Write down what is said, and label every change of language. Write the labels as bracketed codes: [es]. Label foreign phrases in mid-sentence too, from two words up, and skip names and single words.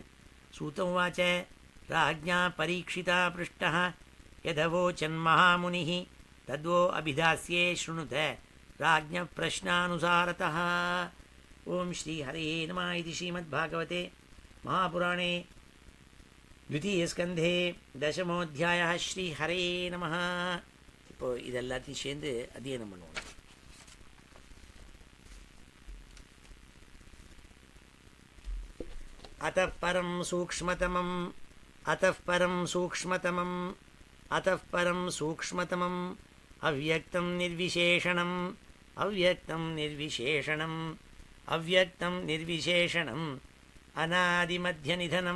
[sa] सूतम् वाच राज्ञा परीक्षिता पृष्टः यदवोचन्महामुनिः तद्वो अभिधास्ये शृणुत राज्ञ प्रश्नानुसारतः. ॐ श्री हरे नमः। इति श्रीमद्भागवते महापुराणे द्वितीयस्कन्धे दशमोऽध्यायः. श्री हरे नमः. [ta] இப்போ இதெல்லாத்தையும் சேர்ந்து அத்தியனம் பண்ணுவோம். [sa] अतः परं सूक्ष्मतमम् अतः परं सूक्ष्मतमम् अतः परं सूक्ष्मतमम् अव्यक्तं निर्विशेषणम् अव्यक्तं निर्विशेषणम् अव्यक्तं निर्विशेषणम् अनादिमध्यनिधनम्